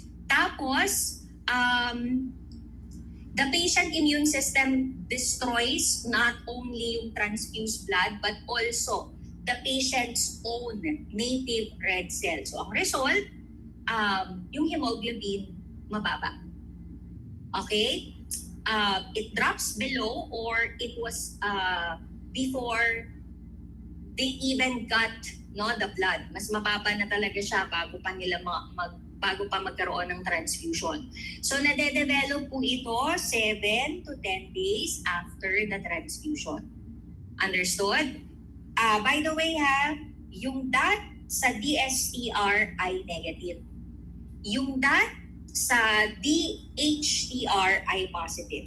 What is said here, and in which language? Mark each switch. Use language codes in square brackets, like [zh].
[en] Tapos, the patient immune system destroys not only yung transfused blood but also the patient's own native red cells. [tl] So ang result, yung hemoglobin mababa. [en] Okay? It drops below or it was before they even got the blood. [tl] Mas mababa na talaga siya bago pa nila bago pa magkaroon ng transfusion. [en] So, [tl] nade-develop po ito [en] 7 to 10 days after the transfusion. Understood? By the way yung DAT [tl] sa DSTR ay [en] negative. [tl] Yung DAT sa DHTR ay positive.